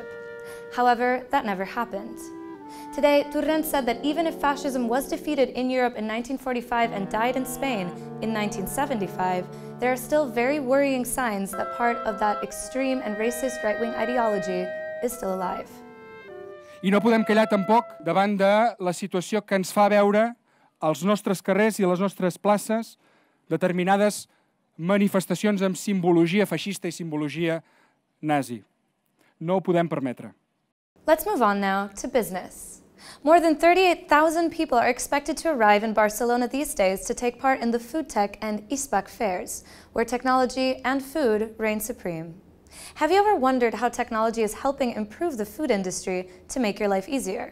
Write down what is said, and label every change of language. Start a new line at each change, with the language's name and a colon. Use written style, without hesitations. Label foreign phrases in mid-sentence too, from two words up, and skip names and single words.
English: However, that never happened. Today, Torrent said that even if fascism was defeated in Europe in 1945 and died in Spain in 1975, there are still very worrying signs that part of that extreme and racist right-wing ideology is still alive.
Catalan: I no podem callar tampoc davant de la situació que ens fa veure als nostres carrers i a les nostres places determinades manifestacions amb simbologia feixista i simbologia nazi. No ho podem permetre.
English: Let's move on now to business. More than 38,000 people are expected to arrive in Barcelona these days to take part in the FoodTech and ISPAC fairs, where technology and food reign supreme. Have you ever wondered how technology is helping improve the food industry to make your life easier?